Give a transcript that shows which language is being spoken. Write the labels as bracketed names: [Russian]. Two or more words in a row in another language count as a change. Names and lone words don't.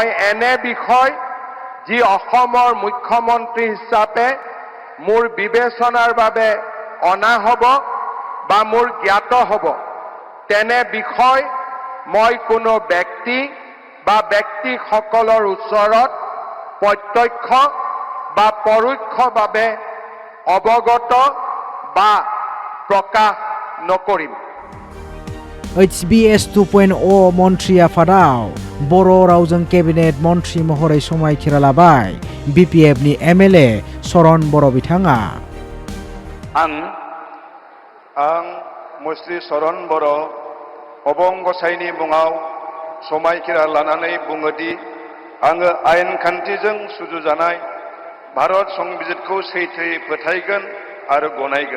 [Assamese] এনে বিষয় যি অসমৰ মুখ্যমন্ত্ৰী হিচাপে মোৰ বিবেচনাৰ বাবে অনা হ'ব বা মোৰ জ্ঞাত হ'ব তেনে বিষয় মই কোনো ব্যক্তি বা ব্যক্তিসকলৰ ওচৰত প্ৰত্যক্ষ বা পৰোক্ষভাৱে অৱগত বা প্ৰকাশ নকৰিম। [Bodo] HBS 2.0 मन्त्रि आफादाव बर' रावजों केबिनेट मन्त्रि महरै समायखिरा लाबाय BPF नि MLA चरण बर' बिथाङा। आं मुस्रि चरण बर' अबं गसाइनि मुङाव समायखिरा लानानै बुङोदि आङो आयेन खान्थिजों सुजुजानाय भारत संबिजितखौ सैथोयै फोथायगोन आरो गनायगोन।